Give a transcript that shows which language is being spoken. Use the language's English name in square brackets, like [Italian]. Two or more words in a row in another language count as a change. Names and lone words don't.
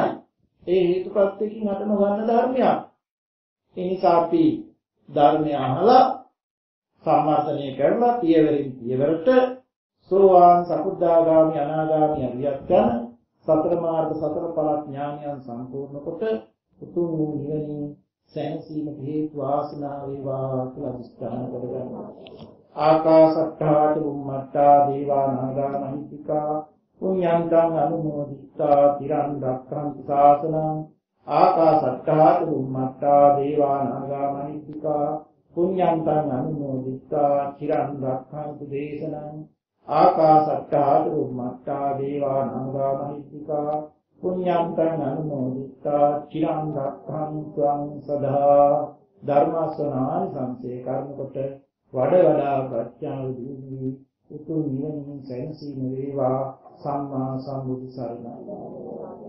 [Sinhala] ඒ හේතුප්‍රත්‍යයෙන් හට නොගන්න ධර්මයක්. ඒ නිසා අපි ධර්මය අහලා සම්මාසනය කරලා පියවරින් පියවරට සෝවාන් සකුද්දාගාමි අනාගාමි අරියත් යන සතර මාර්ග සතර ඵල ඥානයන් සම්පූර්ණ කොට උතුම් වූ නිවනින් සැනසීමට හේතු වාසනා වේවා කියලා අදිස්ථාන කරගන්නවා. [Pali] ආකාශට්ඨා චුම්මට්ඨා දේවා නාග මහිත්‍තිකා පුඤ්ඤන්තං අනුමෝදිතා තිරන් රක්ඛන්තු ශාසනං. ආකාශට්ඨා චුම්මට්ඨා දේවා නාග මහිත්‍තිකා පුඤ්ඤන්තං අනුමෝදිතා තිරන් රක්ඛන්තු දේශනං. ආකාශට්ඨා චුම්මට්ඨා දේවා නාග මහිත්‍තිකා පුඤ්ඤන්තං අනුමෝදිතා චිරං රක්ඛන්තුං සදා. [Sinhala] ධර්මස්වනානි සංසේ කර්ම කොට වඩ වඩා ප්‍රඥාව දියුණු උතුම් නිවනින් සැනසීම වේවා. සම්මා සම්බුදු සරණයි.